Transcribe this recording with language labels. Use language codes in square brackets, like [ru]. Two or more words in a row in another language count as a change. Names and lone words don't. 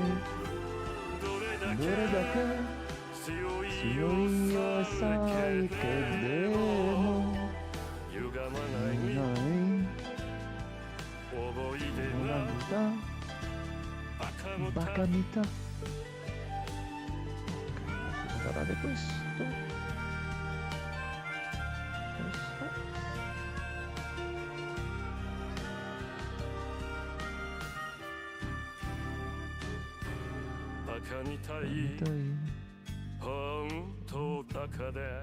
[ja] どれだけ強い朝けでも歪まない覚えてなバカみた [it] Allora di questo [ja] バカみたい本当バカで